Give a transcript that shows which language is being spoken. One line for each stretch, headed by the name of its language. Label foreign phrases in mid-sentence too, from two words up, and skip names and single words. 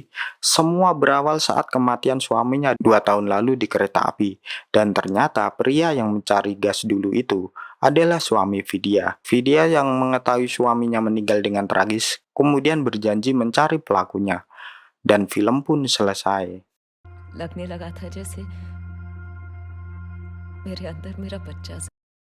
Indonesian: Semua berawal saat kematian suaminya 2 tahun lalu di kereta api. Dan ternyata pria yang mencari gas dulu itu adalah suami Vidya. Vidya yang mengetahui suaminya meninggal dengan tragis, kemudian berjanji mencari pelakunya. Dan film pun selesai.
Hindi: लगने लगा था जैसे मेरे अंदर मेरा बच्चा